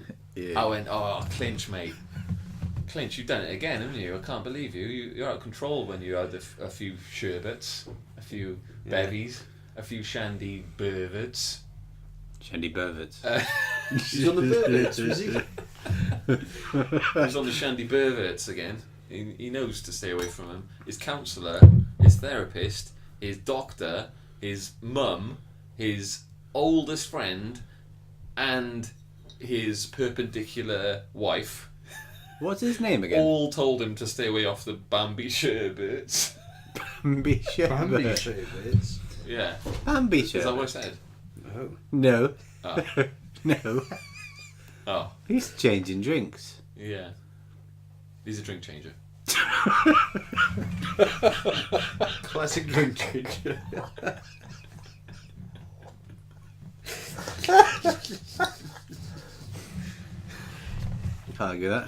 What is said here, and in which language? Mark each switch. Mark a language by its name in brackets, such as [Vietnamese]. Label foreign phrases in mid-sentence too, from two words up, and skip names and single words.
[English] Yeah. I went. Oh, Clinch, mate. Clinch, you've done it again, haven't you? I can't believe you. You're out of control when you had a few sherbets, a few bevies, a few shandy burverts. Shandy Burverts. He's on the birds, was he? He's on the shandy burverts again. He knows to stay away from him. His counsellor, his therapist, his doctor, his mum, his oldest friend, and his perpendicular wife What's his name again? all told him to stay away off the Bambi sherbets. Bambi Sherbet. Bambi sherbets. Yeah. Bambi Is that what I Sherbet. said? Oh. No. Oh. No. Oh, He's changing drinks. yeah. He's a drink changer. Classic drink changer. Can't argue that.